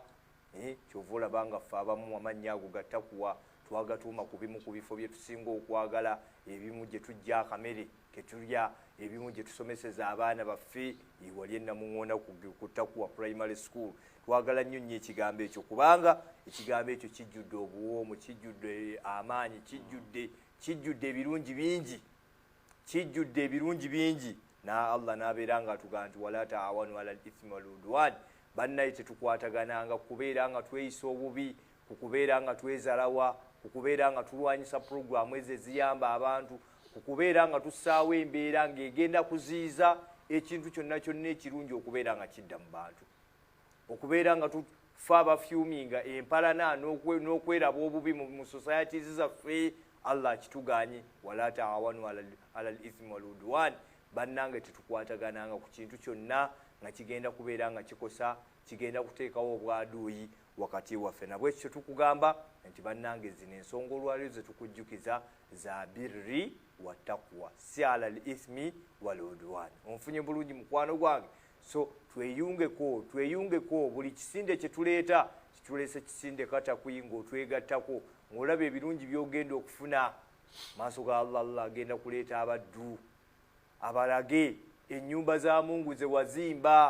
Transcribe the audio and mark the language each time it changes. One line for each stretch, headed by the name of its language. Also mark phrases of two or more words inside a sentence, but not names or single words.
Ganda: kyova olaba nga ffe abamu amannya ago ga taqwa twagatuuma ku bimu ku bifo bye tusinga okwagala ebimu gye tujja akamere ke tulya ebimu gye tusomeseza abaana baffe iwali enamuŋŋonda ku taqwa primary school twagala nnyo nnyo ekigambo ekyo kubanga ekigambo ekyo kijjudde obuwoomu kijjudde amaanyi kijjudde ebirungi bingi na Allah n'abeera nga atugamba nti
Arabic: ولا تعاونوا على الإثم والعدوان.
Ganda: Bannaye tetukwatagananga kubeera nga tweyisa obubi kukubeera nga twezalawa kukubeera nga tulwanyisa programu ezo eziyamba abantu kukubeera nga tussaawo embeera ng'egenda kuziyiza ekintu kyonna ekirungi okubeera nga kidda mu bantu okubeera nga tufa abafyuminga empalana n'okweraba obubi mu societies zaffe. Allah kituganye
Arabic: ولا تعاونوا على الإثم والعدوان.
Ganda: Bannange tetukwatagananga ku kintu kyonna nga kigenda kubeera nga kikosa kigenda kuteekawo obwaduuyi wakati waffe. Nabwe ekyo tukugamba nti bannange zino ensonga olwaliro ze tukujjukiza za
Arabic: البر والتقوى
Ganda: si
Arabic: على الإثم والعدوان.
Ganda: Onfunye bulungi mukwano gwange, so tweyungeko buli kisinde kye tuleeta kituleese kisinde katakuyinga otwegattako ng'olaba ebirungi by'ogenda okufuna maaso ga Allah agenda kuleeta abaddu abalage ennyumba za Mungu ze wazimba.